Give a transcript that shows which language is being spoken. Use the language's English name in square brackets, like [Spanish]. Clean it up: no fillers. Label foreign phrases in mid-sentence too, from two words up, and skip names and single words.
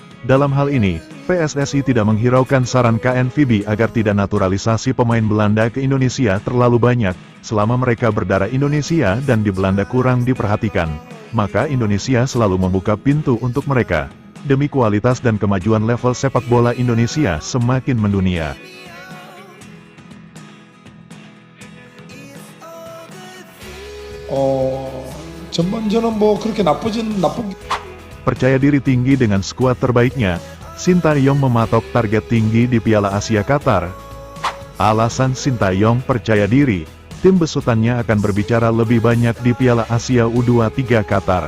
[Indonesian] Dalam hal ini, PSSI tidak menghiraukan saran KNVB agar tidak naturalisasi pemain Belanda ke Indonesia terlalu banyak, selama mereka berdarah Indonesia dan di Belanda kurang diperhatikan. Maka Indonesia selalu membuka pintu untuk mereka. Demi kualitas dan kemajuan level sepak bola Indonesia semakin mendunia. [Korean] 전반전은 뭐 그렇게 나쁘긴. [Indonesian] Percaya diri tinggi dengan skuad terbaiknya, Sintayong mematok target tinggi di Piala Asia Qatar. Alasan Sintayong percaya diri, tim besutannya akan berbicara lebih banyak di Piala Asia U23 Qatar.